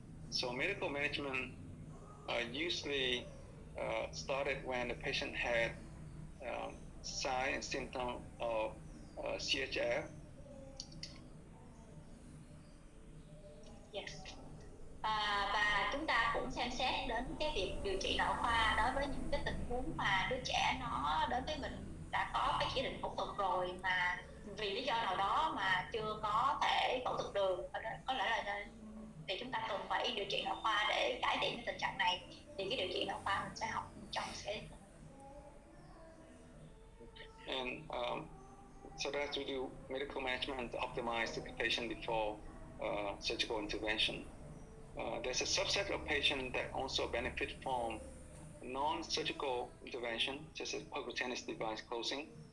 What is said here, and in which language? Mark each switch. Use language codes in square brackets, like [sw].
[en] So medical management usually started when the patient had sign and symptom of CHF. Yes. [vi] Và chúng ta cũng xem xét đến cái việc điều trị nội khoa đối với những cái tình huống mà đứa trẻ nó đến với mình đã có cái chỉ định phẫu thuật rồi mà vì lý do nào đó mà chưa có thể phẫu thuật được, có lẽ là thì chúng ta cần phải điều trị nội khoa để cải thiện cái tình trạng này. Thì cái điều trị nội khoa mình sẽ học trong cái [en] And so that's we do medical management to optimize the patient before surgical intervention. There's a subset of patients that also benefit from non-surgical intervention, such as percutaneous device closing.